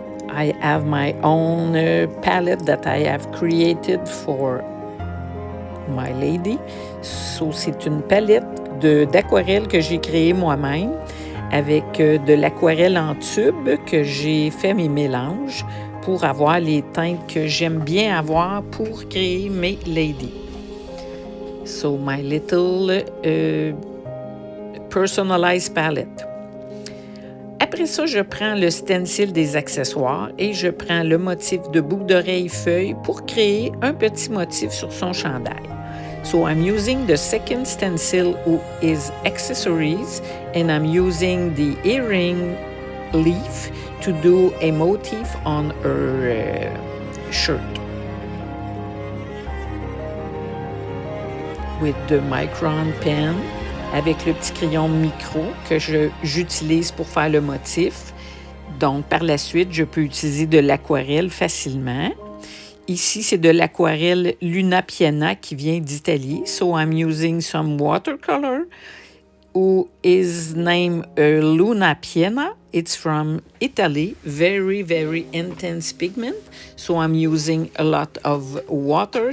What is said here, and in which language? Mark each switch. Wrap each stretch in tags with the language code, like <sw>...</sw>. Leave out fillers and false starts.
<en>I have my own palette that I have created for my lady.</en> <fr>So, c'est une palette d'aquarelle que j'ai créée moi-même avec de l'aquarelle en tube que j'ai fait mes mélanges pour avoir les teintes que j'aime bien avoir pour créer mes ladies.</fr> <en>So, my little personalized palette.</en> <fr>Après ça, je prends le stencil des accessoires et je prends le motif de boucle d'oreille feuille pour créer un petit motif sur son chandail.</fr> <en>So I'm using the second stencil who is accessories and I'm using the earring leaf to do a motif on her shirt. With the Micron pen,</en> <fr>avec le petit crayon micro que j'utilise pour faire le motif. Donc, par la suite, je peux utiliser de l'aquarelle facilement. Ici, c'est de l'aquarelle Luna Piena qui vient d'Italie.</fr> <en>So I'm using some watercolor who is named Luna Piena. It's from Italy. Very, very intense pigment. So I'm using a lot of water.</en>